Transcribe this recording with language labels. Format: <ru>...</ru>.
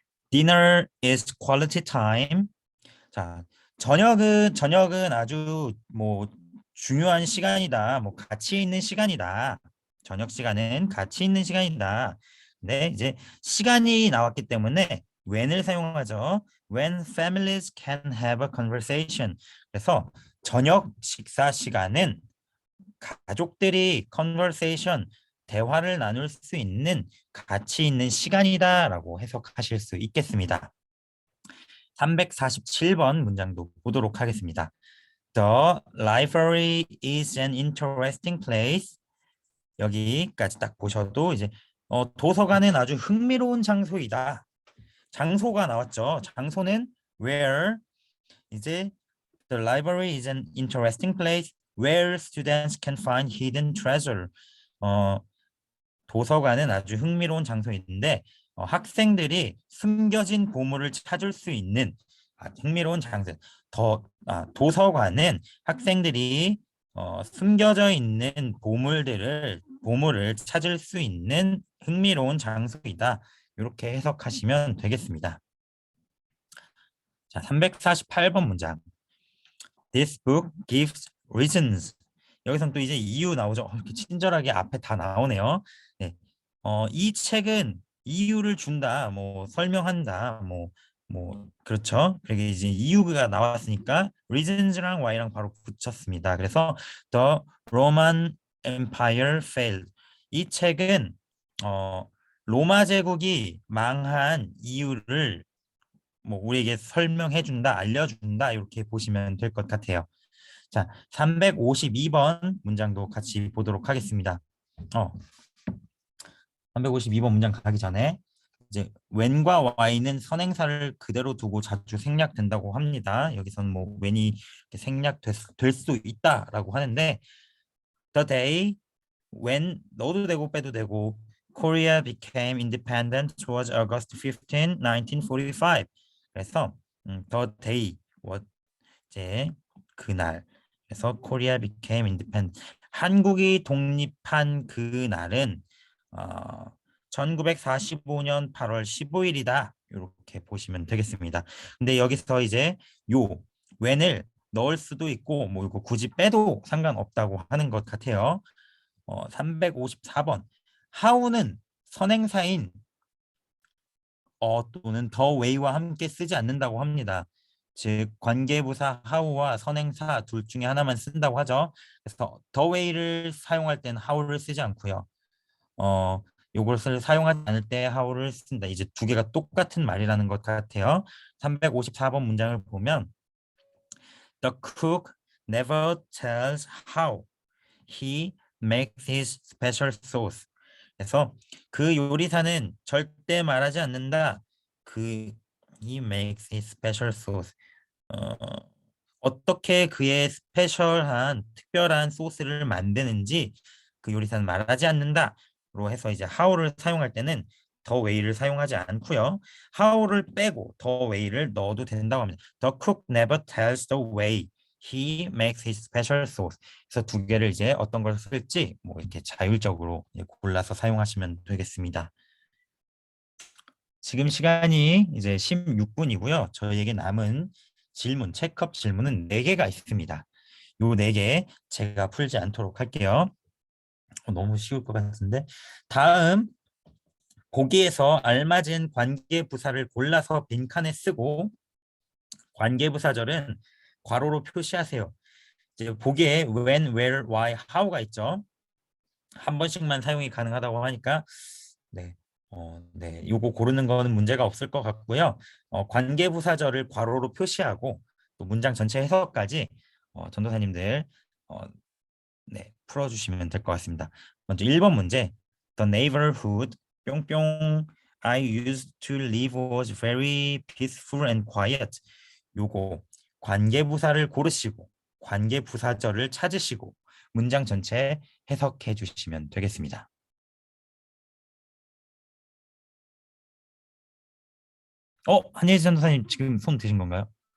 <en>Dinner is quality time.</en> <ko>자, 저녁은 아주 뭐 중요한 시간이다. 뭐 가치 있는 시간이다. 저녁 시간은 가치 있는 시간이다. 네, 이제 시간이 나왔기 때문에 when을 사용하죠.</ko> <en>When families can have a conversation.</en> <ko>그래서 저녁 식사 시간은 가족들이 conversation 대화를 나눌 수 있는 가치 있는 시간이다라고 해석하실 수 있겠습니다. 347번 문장도 보도록 하겠습니다.</ko> <en>The library is an interesting place.</en> <ko>여기까지 딱 보셔도 이제 도서관은 아주 흥미로운 장소이다. 장소가 나왔죠. 장소는</ko> <en>where 이제 the library is an interesting place where students can find hidden treasure.</en> <ko>도서관은 아주 흥미로운 장소인데 학생들이 숨겨진 보물을 찾을 수 있는 흥미로운 장소. 도서관은 학생들이 숨겨져 있는 보물을 찾을 수 있는 흥미로운 장소이다. 이렇게 해석하시면 되겠습니다. 자, 348번 문장.</ko> <en>This book gives reasons.</en> <ko>여기서는 또 이제 이유 나오죠. 이렇게 친절하게 앞에 다 나오네요. 네. 이 책은 이유를 준다, 뭐 설명한다, 뭐 그렇죠. 그게 이제 이유가 나왔으니까 reasons랑 why랑 바로 붙였습니다.</ko> <en>그래서 The Roman Empire failed.</en> <ko>이 책은 로마 제국이 망한 이유를 뭐 우리에게 설명해준다, 알려준다 이렇게 보시면 될 것 같아요. 자, 352번 문장도 같이 보도록 하겠습니다. 352번 문장 가기 전에 이제 when과 why는 선행사를 그대로 두고 자주 생략된다고 합니다. 여기서는 뭐 when이 생략될 수 있다라고 하는데</ko> <en>the day when</en> <ko>넣어도 되고 빼도 되고</ko> <en>Korea became independent towards August 15, 1945.</en> <ko>그래서 the day 이제 그날.</ko> <en>그래서 Korea became independent.</en> <ko>한국이 독립한 그날은 1945년 8월 15일이다. 이렇게 보시면 되겠습니다. 근데 여기서 이제 요 when을 넣을 수도 있고 뭐 이거 굳이 빼도 상관없다고 하는 것 같아요. 354번. how는 선행사인 또는 the way와 함께 쓰지 않는다고 합니다. 즉 관계부사 how와 선행사 둘 중에 하나만 쓴다고 하죠. 그래서 the way를 사용할 때는 how를 쓰지 않고요. 요것을 사용하지 않을 때 how를 쓴다. 이제 두 개가 똑같은 말이라는 것 같아요. 354번 문장을 보면</ko> <en>The cook never tells how he makes his special sauce.</en> <ko>그래서 그 요리사는 절대 말하지 않는다.</ko> <en>그 he makes his special sauce.</en> <ko>어떻게 그의 스페셜한 특별한 소스를 만드는지 그 요리사는 말하지 않는다로 해서 이제 how를 사용할 때는 the way를 사용하지 않고요. how를 빼고 the way를 넣어도 된다고 합니다.</ko> <en>The cook never tells the way he makes his special sauce.</en> <ko>그래서 두 개를 이제 어떤 걸 쓸지 뭐 이렇게 자율적으로 골라서 사용하시면 되겠습니다. 지금 시간이 이제 16분이고요. 저희에게 남은 질문, 체크업 질문은 4개가 있습니다. 요 4개 제가 풀지 않도록 할게요. 너무 쉬울 것 같은데. 다음 보기에서 알맞은 관계부사를 골라서 빈칸에 쓰고 관계부사절은 괄호로 표시하세요. 이제 보기에 when, where, why, how가 있죠. 한 번씩만 사용이 가능하다고 하니까 네, 요거 고르는 거는 문제가 없을 것 같고요. 관계부사절을 괄호로 표시하고 또 문장 전체 해석까지 전도사님들 네, 풀어주시면 될 것 같습니다. 먼저 1번 문제.</ko> <en>The neighborhood 뿅뿅 I used to live was very peaceful and quiet.</en> <ko>요거 관계부사를 고르시고 관계부사절을 찾으시고 문장 전체 해석해 주시면 되겠습니다. 한예지 전도사님 지금 손 드신 건가요?</ko>